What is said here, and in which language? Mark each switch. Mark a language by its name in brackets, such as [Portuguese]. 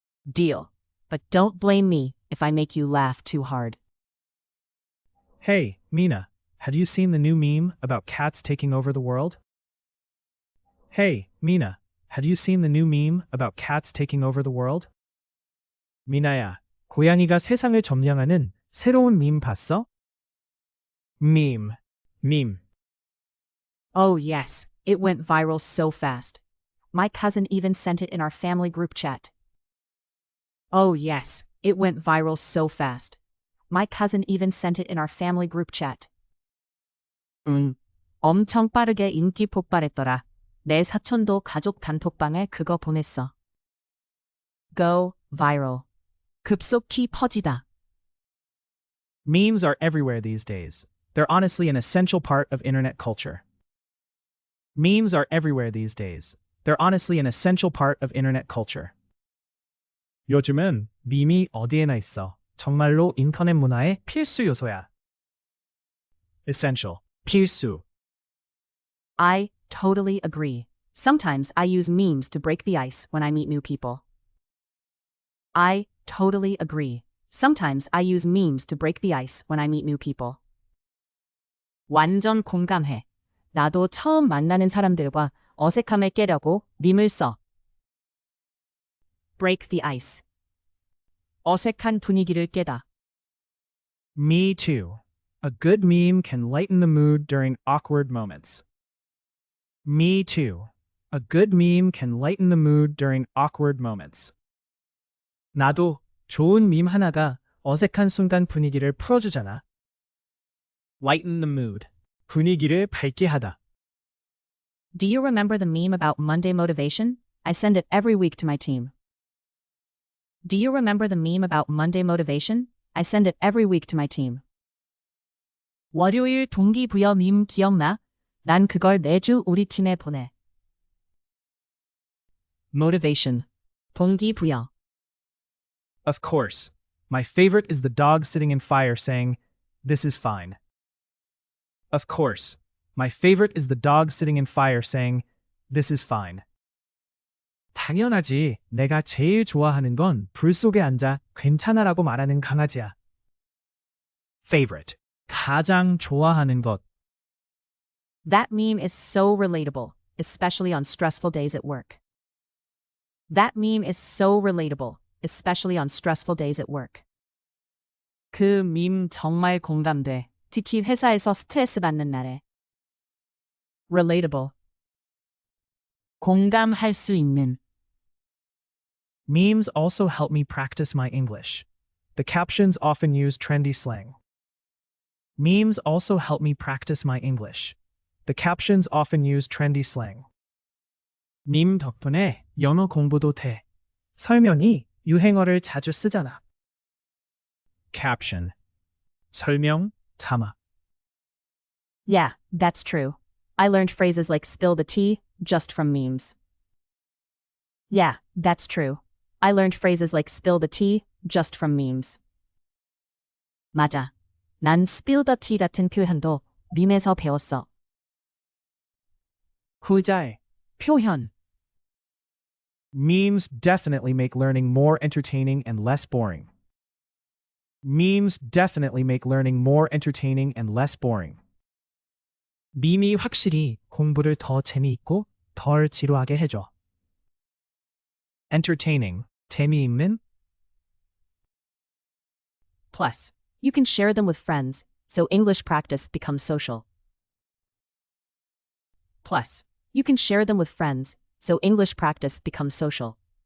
[English] Deal. But don't blame me if I make you laugh too hard. Hey, Mina, have you seen the new meme about cats taking over the world? Hey, Mina, have you seen the new meme about cats taking over the world? [Korean] 미나야, 고양이가 세상을 점령하는 새로운 밈 봤어? [English] Meme. Oh, yes. It went viral so fast. My cousin even sent it in our family group chat. Oh, yes. It went viral so fast. My cousin even sent it in our family group chat. [Korean] 엄청 빠르게 인기 폭발했더라. 내 사촌도 가족 단톡방에 그거 보냈어. [English] Go viral. [Korean] 급속히 퍼지다. [English] Memes are everywhere these days. They're honestly an essential part of internet culture. Memes are everywhere these days. They're honestly an essential part of internet culture. [Korean] 요즘은 밈이 어디에나 있어. 정말로 인터넷 문화의 필수 요소야. [English] Essential. 필수. I totally agree. Sometimes I use memes to break the ice when I meet new people. I totally agree. Sometimes I use memes to break the ice when I meet new people. [Korean] 완전 공감해. 나도 처음 만나는 사람들과 어색함을 깨려고 밈을 써. [English] Break the ice. [Korean] 어색한 분위기를 깨다. [English] Me too. A good meme can lighten the mood during awkward moments. Me too. A good meme can lighten the mood during awkward moments. [Korean] 나도 좋은 밈 하나가 어색한 순간 분위기를 풀어주잖아. [English] Lighten the mood. [Korean] 분위기를 밝게 하다. [English] Do you remember the meme about Monday motivation? I send it every week to my team. Do you remember the meme about Monday motivation? I send it every week to my team. [Korean] 월요일 동기부여 밈 기억나? 난 그걸 매주 우리 팀에 보내. [English] Motivation. 동기부여. Of course. My favorite is the dog sitting in fire saying, "This is fine." Of course. My favorite is the dog sitting in fire saying, "This is fine." [Korean] 당연하지. 내가 제일 좋아하는 건 불 속에 앉아 괜찮아라고 말하는 강아지야. Favorite. 가장 좋아하는 것. [English] That meme is so relatable, especially on stressful days at work. That meme is so relatable, especially on stressful days at work. [Korean] 그 밈 정말 공감돼. 특히 회사에서 스트레스 받는 날에. Relatable. 공감할 수 있는. [English] Memes also help me practice my English. The captions often use trendy slang. Memes also help me practice my English. The captions often use trendy slang. [Korean] 밈 덕분에 영어 공부도 돼. 설명이 유행어를 자주 쓰잖아. Caption. 설명, 자막. [English] Yeah, that's true. I learned phrases like spill the tea just from memes. Yeah, that's true. I learned phrases like spill the tea just from memes. [Korean] 맞아. 난 [English] spill the tea [Korean] 같은 표현도 밈에서 배웠어. 구자의 표현. [English] Memes definitely make learning more entertaining and less boring. Memes definitely make learning more entertaining and less boring. [Korean] 밈이 확실히 공부를 더 재미있고 덜 지루하게 해줘. Entertaining, 재미있는. [English] Plus, you can share them with friends, so English practice becomes social. Plus, you can share them with friends, so English practice becomes social.